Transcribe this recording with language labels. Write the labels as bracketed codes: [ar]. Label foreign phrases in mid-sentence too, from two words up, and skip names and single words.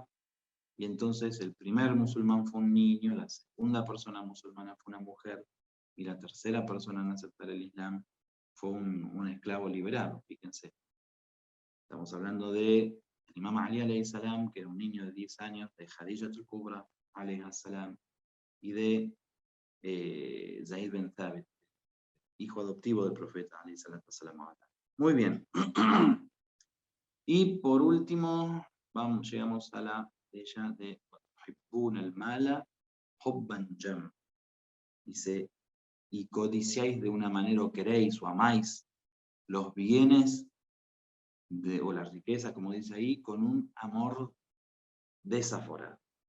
[es] Y entonces el primer musulmán fue un niño, la segunda persona musulmana fue una mujer, y la tercera persona en aceptar el Islam fue un esclavo liberado, fíjense. Estamos hablando de Imam Ali [ar] عليه السلام, [es] que era un niño de 10 años, de Khadija al-Kubra [ar] عليه السلام, [es] y de Zayd bin Thabit, hijo adoptivo del profeta [ar] عليه السلام. [es] Muy bien. Y por último, llegamos a la bella de el [ar] مالا حبا جما. [es] Dice, y codiciáis de una manera, o queréis o amáis los bienes o la riqueza, como dice ahí, con un amor desaforado.